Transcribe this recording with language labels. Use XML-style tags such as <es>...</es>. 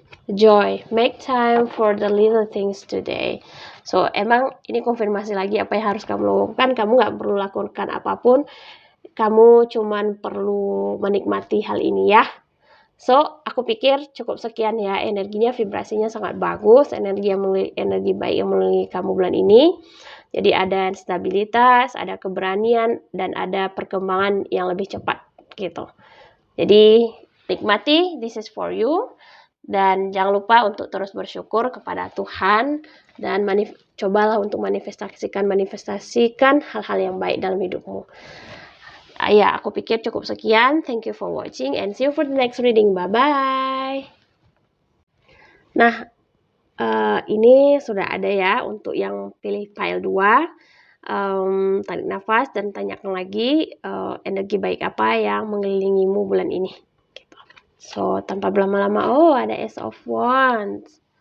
<en>Joy, make time for the little things today.</en> <id>So, emang ini konfirmasi lagi apa yang harus kamu lakukan. Kamu nggak perlu lakukan apapun. Kamu cuman perlu menikmati hal ini ya. So, aku pikir cukup sekian ya. Energinya, vibrasinya sangat bagus. Energi baik yang melalui kamu bulan ini. Jadi ada stabilitas, ada keberanian, dan ada perkembangan yang lebih cepat gitu. Jadi nikmati,</id> <en>this is for you.</en> <id>Dan jangan lupa untuk terus bersyukur kepada Tuhan dan cobalah untuk manifestasikan hal-hal yang baik dalam hidupmu. Ya, aku pikir cukup sekian.</id> <en>Thank you for watching and see you for the next reading. Bye-bye.</en> <id>Nah, ini sudah ada ya untuk yang pilih pile 2. Tarik nafas dan tanyakan lagi energi baik apa yang mengelilingimu bulan ini. So, tanpa berlama-lama, ada Ace of Wands.</id>